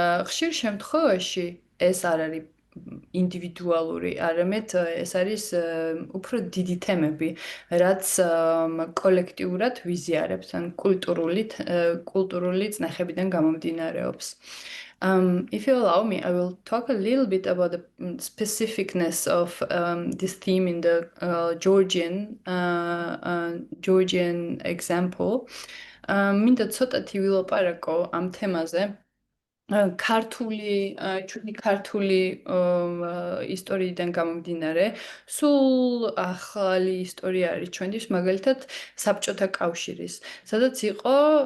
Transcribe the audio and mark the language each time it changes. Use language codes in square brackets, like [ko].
[ka] ხშირ შემთხვევაში ეს არ არის ინდივიდუალური, არამედ ეს არის უფრო დიდი თემები, რაც კოლექტიურად ვიზიარებთ, ან კულტურული წნეხებიდან გამომდინარეობს. [en] If you allow me, I will talk a little bit about the specificness of this theme in the Georgian example. [ka] მინდა ცოტათი ვილაპარაკო ამ თემაზე. ჩვენი ქართული ისტორიიდან გამომდინარე, სულ ახალი ისტორია არის ჩვენთვის, მაგალითად საბჭოთა კავშირის, სადაც იყო